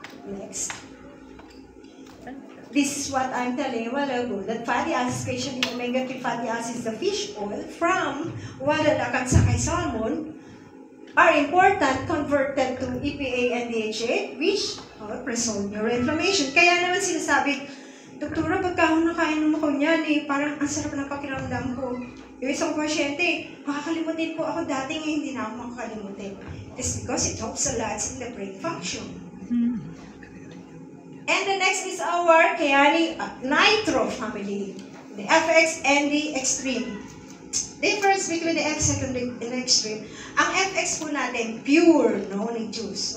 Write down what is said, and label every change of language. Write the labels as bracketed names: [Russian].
[English] Next. This is what I'm telling you a while ago, that fatty acids, especially omega-3 fatty acids, the fish oil from Walalak at Sakay salmon, are important converted to EPA and DHA, which resolve neuroinflammation. [Filipino] Kaya naman sinasabi, Doktora, pagka ako nakain mo ko niyan, parang ang sarap ng pakiramdam ko. Yung isang pasyente, makakalimutin po ako dati, ngayon hindi na ako makakalimutin. [English] It's because it helps a lot in the brain function. And the next is our Kayani Nitro family, the FX and the Extreme. Difference between the FX and the Extreme. [Filipino] Ang FX po natin, [English] pure, no juice.